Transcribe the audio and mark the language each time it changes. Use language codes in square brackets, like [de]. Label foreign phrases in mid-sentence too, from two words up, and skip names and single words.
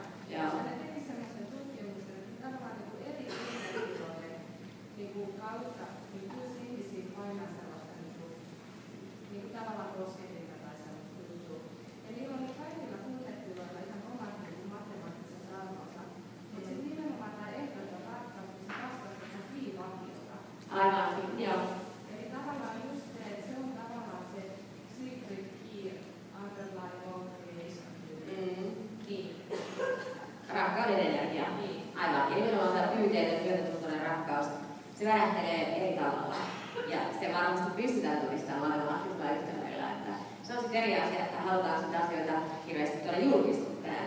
[fi] Ja ne teki sellaisen tutkimuksen, että tavallaan eri ilmiöiden kautta uusi ihmisiä painaa sellaista tavallaan kosketinta tai sellaista juttua. Ja niillä oli kaikilla tunnetyöillä ihan omat matemaattiset arvonsa. Ja sitten nimenomaan tämä ehdoton rakkaus, niin se vastasi tähän bivakiota. Aivan, joo. Eli tavallaan just se, että se on tavallaan se [en] secret key underlying all creation. [fi] Niin. Rakkauden energia. Niin. Aivan. Ja nimenomaan tämä pyyteetön myötätuntoinen rakkaus, se värähtelee eri tavalla. Ja se varmasti pystytään todistamaan matemaattisella yhtälöillä, että Se on sitten eri asia, että halutaan sitä asioita hirveästi tuolla julkisuuteen.